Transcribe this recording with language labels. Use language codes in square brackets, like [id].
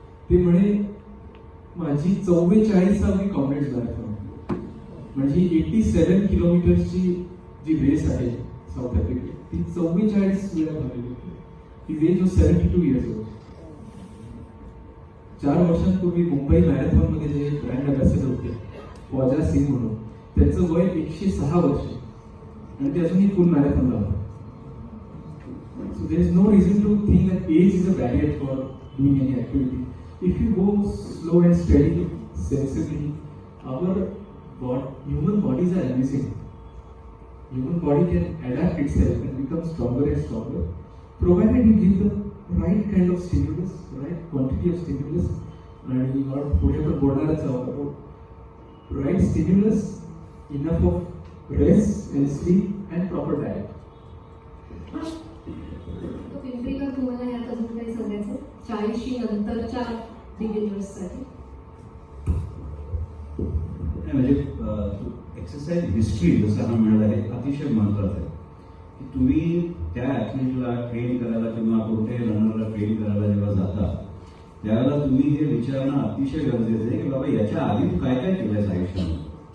[mr] ते म्हणे माझी 44वी कॉम्रेड्स मॅरेथॉन, म्हणजे 87 किलोमीटरची जी रेस आहे साऊथ आफ्रिकेत ती 44 वेळा झालेली होती. [en] ती age of 72 years old. [mr] 4 वर्षांपूर्वी मुंबई मॅरेथॉन मध्ये जे ब्रँड अँबॅसेडर होते फौजा सिंग म्हणून, त्यांचं वय 106 वर्ष आणि ते अजूनही फुल मॅरेथॉन लावतात. [en] So there is no reason to think that age is a barrier for doing any activity. If you go slow and steady, sensibly, our human bodies are amazing. Human body can adapt itself and become stronger and stronger. provided you give the right kind of stimulus, right quantity of stimulus, and you are [mr] पुढे पण बोलणारच आहोत [en] about right stimulus, enough of rest and sleep and proper diet. [mr] तर पिंपरीकर, तुम्हाला यात अजून काही सांगायचं 40 नंतरच्या बिगिनर्ससाठी? म्हणजे एक्सरसाइज हिस्ट्री जसं हा मिळाला आहे अतिशय महत्वाचं आहे की तुम्ही त्या ॲथलीटला ट्रेन करायला किंवा कोणत्याही रनरला ट्रेन करायला जेव्हा जाता त्यावेळेला तुम्ही हे विचारणं अतिशय गरजेचं आहे की बाबा याच्या आधी तू काय काय केलंयस आयुष्यामध्ये.